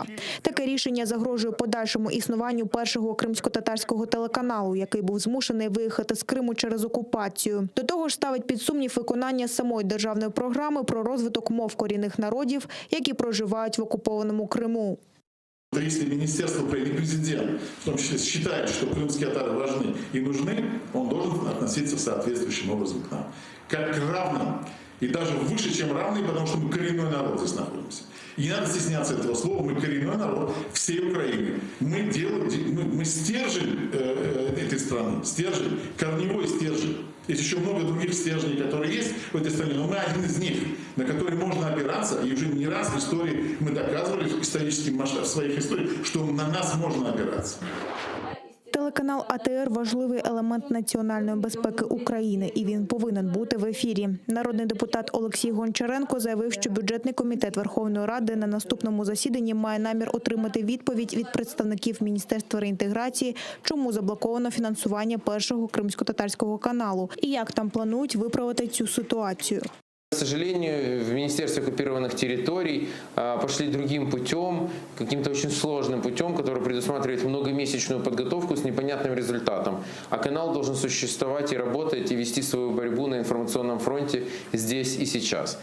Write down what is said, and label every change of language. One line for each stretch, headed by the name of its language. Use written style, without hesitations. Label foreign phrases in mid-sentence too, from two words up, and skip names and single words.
Ukrainian: Таке рішення загрожує подальшому існуванню першого кримсько-татарського телеканалу, який був змушений виїхати з Криму через окупацію. До того ж ставить під сумнів виконання самої державної програми про розвиток мов корінних народів, які проживають в окупованому Криму.
Russian: Если министерство или президент, в том числе, считает, что крымские татары важны и нужны, он должен относиться соответствующим образом к нам. Как к равным. И даже выше, чем равные, потому что мы коренной народ здесь находимся. И не надо стесняться этого слова. Мы коренной народ всей Украины. Мы стержень этой страны, стержень, корневой стержень. Есть еще много других стержней, которые есть в этой стране, но мы один из них, на который можно опираться. И уже не раз в истории мы доказывали в исторический масштаб своих историй, что на нас можно опираться.
Ukrainian: Телеканал АТР – важливий елемент національної безпеки України, і він повинен бути в ефірі. Народний депутат Олексій Гончаренко заявив, що бюджетний комітет Верховної Ради на наступному засіданні має намір отримати відповідь від представників Міністерства реінтеграції, чому заблоковано фінансування першого кримсько-татарського каналу і як там планують виправити цю ситуацію.
Russian: К сожалению, в Министерстве оккупированных территорий пошли другим путем, каким-то очень сложным путем, который предусматривает многомесячную подготовку с непонятным результатом. А канал должен существовать и работать, и вести свою борьбу на информационном фронте здесь и сейчас.